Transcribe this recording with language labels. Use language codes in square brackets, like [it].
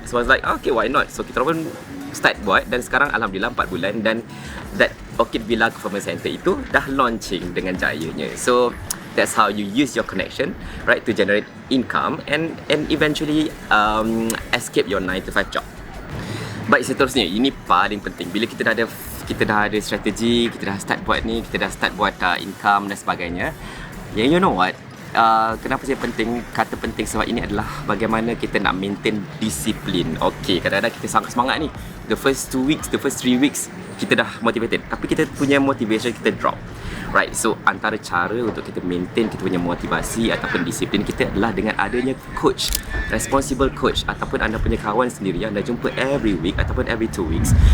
[en] So I was like, okay, why not? [ms] So kita pun start buat, dan sekarang Alhamdulillah 4 bulan dan that Orchid Villa Confinement Center itu dah launching dengan jayanya. [en] So that's how you use your connection, right, to generate income and eventually escape your 9 to 5 job. [ms] Baik, seterusnya, ini paling penting. Bila kita dah ada strategi, kita dah start buat ni, kita dah start buat income dan sebagainya. [en] You know what? [ms] Kenapa saya kata penting, sebab ini adalah bagaimana kita nak maintain disiplin. Okay, kadang-kadang kita sangat semangat ni. [en] The first 2 weeks, the first 3 weeks, [ms] kita dah [en] motivated. [ms] Tapi kita punya motivation kita drop. Right, so antara cara untuk kita maintain kita punya motivasi ataupun disiplin kita adalah dengan adanya coach, [en] responsible coach, [ms] ataupun anda punya kawan sendiri yang anda jumpa [en] every week [ms] ataupun [en] every 2 weeks.